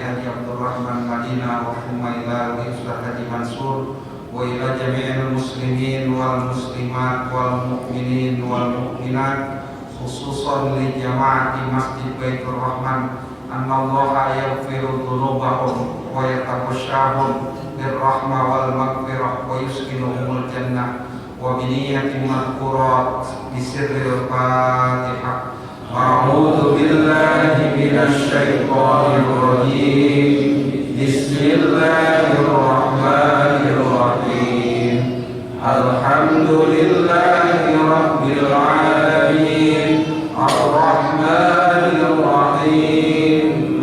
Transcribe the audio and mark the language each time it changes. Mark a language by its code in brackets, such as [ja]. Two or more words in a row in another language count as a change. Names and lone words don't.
[ar] حاج عبد الرحمن مدينة ثم إلى روح أستاذ حاج منصور وإلى جميع المسلمين والمسلمات والمؤمنين والمؤمنات خصوصا لجماعة مسجد بيت الرحمن أن الله يغفر ذنوبهم ويتغشاهم بالرحمة والمغفرة ويسكنهم الجنة وبنية مذكورة بسر الفاتحة. أعوذ بالله من الشيطان الرجيم. بسم الله الرحمن الرحيم. الحمد لله رب العالمين. الرحمن الرحيم.